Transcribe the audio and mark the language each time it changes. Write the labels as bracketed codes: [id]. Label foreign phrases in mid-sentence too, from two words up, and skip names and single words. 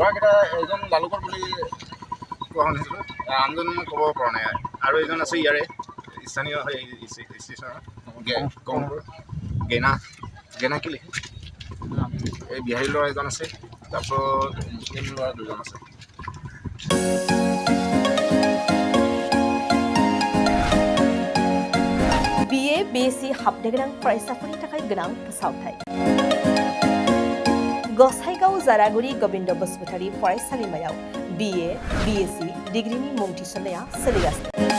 [as] ল'ৰাকেইটা এজন লালুকৰ বুলি কোৱা শুনিছিলোঁ আনজন মই ক'ব পৰা নাই আৰু এজন আছে ইয়াৰে স্থানীয় ষ্টেচনৰ গেনা কি লিখে এই বিহাৰী ল'ৰা এজন আছে তাৰপিছত মুছলিম ল'ৰা 2জন আছে [brx] BA BSc हाबनो गोनां फरायसाफोरनि थाखाय गोनां फोसावथाय गसाइगाव जारागुरि गोविंद बसुमतारी फरायसालिमायाव BA BSc डिग्रीनि मुं थिसननाया सोलिगासिनो